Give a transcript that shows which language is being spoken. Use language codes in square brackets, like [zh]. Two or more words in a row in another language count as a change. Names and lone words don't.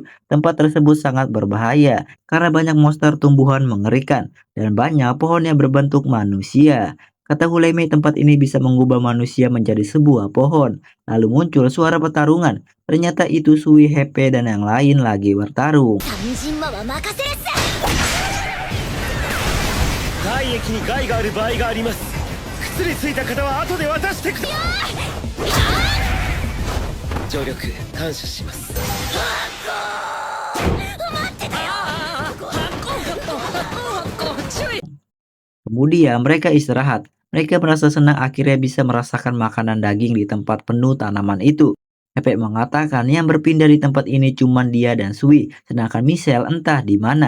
[id] Tempat tersebut sangat berbahaya karena banyak monster tumbuhan mengerikan dan banyak pohon yang berbentuk manusia. Kata Hulemi, tempat ini bisa mengubah manusia menjadi sebuah pohon. Lalu muncul suara pertarungan. Ternyata itu Sui, Hepe, dan yang lain lagi bertarung. [ja] 三人馬は任せるっす。体液に害がある場合があります。靴についた方は後で渡してください。助力感謝します。 [id] Kemudian mereka istirahat. Mereka merasa senang akhirnya bisa merasakan makanan daging di tempat penuh tanaman itu. Hepe mengatakan yang berpindah di tempat ini cuma dia dan Sui, sedangkan Michelle entah di mana.